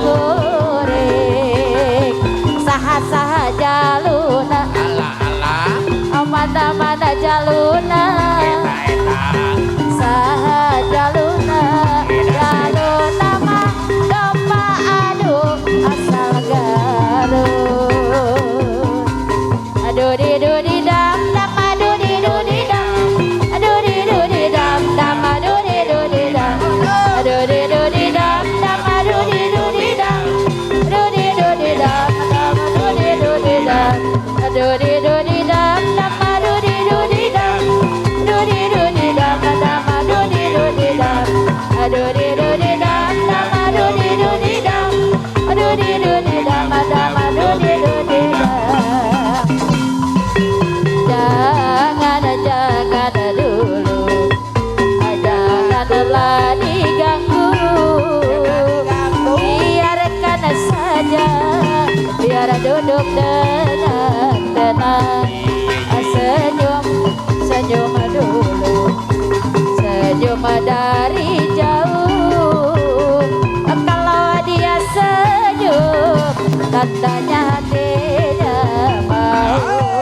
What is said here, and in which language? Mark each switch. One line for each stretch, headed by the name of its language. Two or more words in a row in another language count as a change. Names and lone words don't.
Sundanese: kuring, saha-saha jaluna, mana-mana jaluna, saha jaluna, jaluna mah domba adu asal garut. Aduh di dam dam, aduh di dam, aduh di dam dam, aduh di dam, aduh di dam dam, aduh di dam, aduh di dam dam, aduh di dam, aduh di dam dam, aduh di dam, aduh di dam dam, aduh di dam, aduh di dam dam, aduh di dam, aduh di dam dam, aduh di dam.
Indonesian: Jangan dulu, janganlah diganggu, biarkan saja, biar duduk dengan tenang, senyum, senyum dulu, senyum dari jauh, kalau dia senyum, tandanya hatinya mau.